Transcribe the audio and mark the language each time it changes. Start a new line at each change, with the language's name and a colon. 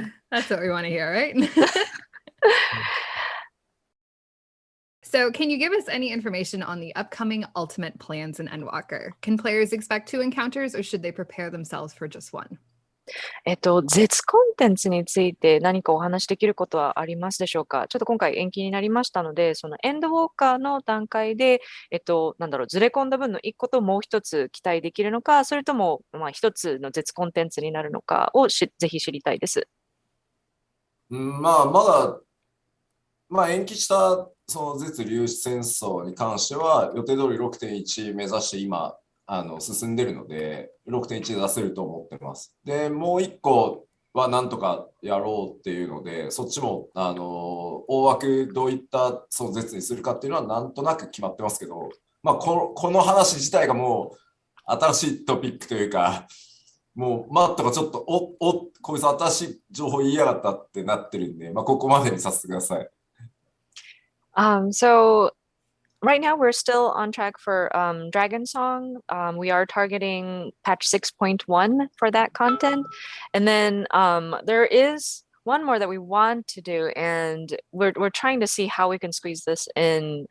English: That's what we want to hear, right? So can you give us any information on the upcoming ultimate plans in Endwalker? Can players expect 2 encounters or should they prepare themselves for just 1?
Japanese: 絶コンテンツについて何かお話しできることはありますでしょうか。ちょっと今回延期になりましたので、そのエンドウォーカーの段階で、ずれ込んだ分の1個ともう1つ期待できるのか、それとも、1つの絶コンテンツになるのかをぜひ知りたいです。まだ、延期したその絶粒子戦争に関しては、予定通り 6.1 目指して今、進んでるので、6.1 で出せると思ってます。で、もう1個はなんとかやろうっていうので、そっちも、大枠どういったその絶にするかっていうのはなんとなく決まってますけど、この話自体がもう新しいトピックというか、もうマットがちょっとこいつ新しい情報言いやがったってなってるんで、ここまでにさせてください。
English: So right now we're still on track for Dragon Song. We are targeting patch 6.1 for that content. And then there is one more that we want to do, and we're trying to see how we can squeeze this in.